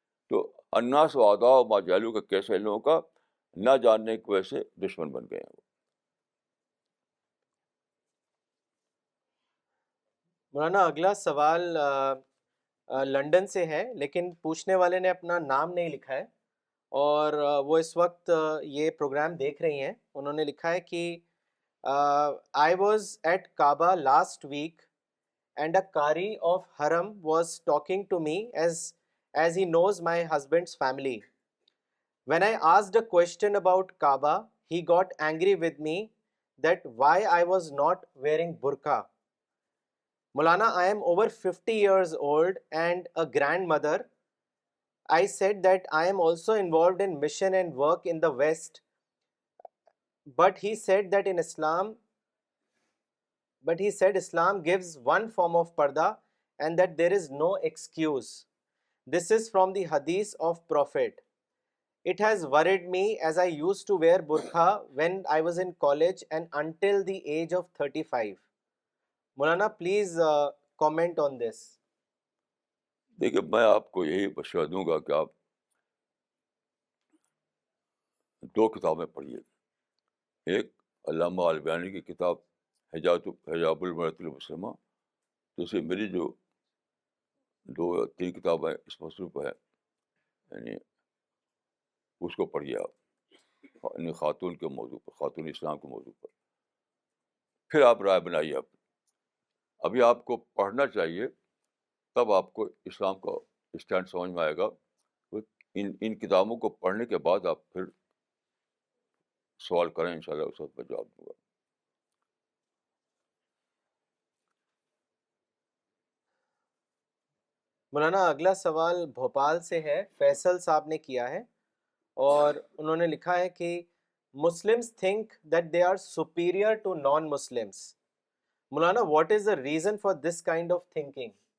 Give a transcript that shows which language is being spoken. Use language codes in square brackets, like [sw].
[ur] تو [ar] الناس و اعداء ما جہلوا [ur] کا کیسے ان لوگوں کا نہ جاننے کی وجہ سے دشمن بن گئے ہیں وہ. مولانا اگلا سوال لنڈن سے ہے، لیکن پوچھنے والے نے اپنا نام نہیں لکھا ہے، اور وہ اس وقت یہ پروگرام دیکھ رہی ہیں. انہوں نے لکھا ہے کہ [en] I was at Kaaba last week and a Qari of Haram was talking to me as he knows my husband's family. When I asked a question about Kaaba, he got angry with me that why I was not wearing burqa. Maulana, I am over 50 years old and a grandmother. I said that I am also involved in mission and work in the West, but he said that in Islam, but he said Islam gives one form of parda and that there is no excuse. This is from the hadith of Prophet. It has worried me as I used to wear burqa when I was in college and until the age of 35. Maulana, please comment on this. [ur] دیکھیے میں آپ کو یہی مشورہ دوں گا کہ آپ 2 کتابیں پڑھیے. ایک علامہ البانی کی کتاب حجاب المرأۃ المسلمہ، دوسری میری جو 2 یا 3 کتابیں اس موضوع پہ ہیں، یعنی اس کو پڑھیے آپ، یعنی خاتون کے موضوع پر، خاتون اسلام کے موضوع پر. پھر آپ رائے بنائیے. ابھی آپ کو پڑھنا چاہیے، تب آپ کو اسلام کا اسٹینڈ سمجھ میں آئے گا. ان کتابوں کو پڑھنے کے بعد آپ پھر سوال کریں، انشاءاللہ اس وقت میں جواب دوں گا. مولانا اگلا سوال بھوپال سے ہے، فیصل صاحب نے کیا ہے اور انہوں نے لکھا ہے کہ [en] Muslims think that they are superior to non Muslims. مولانا what is the reason for this kind of thinking?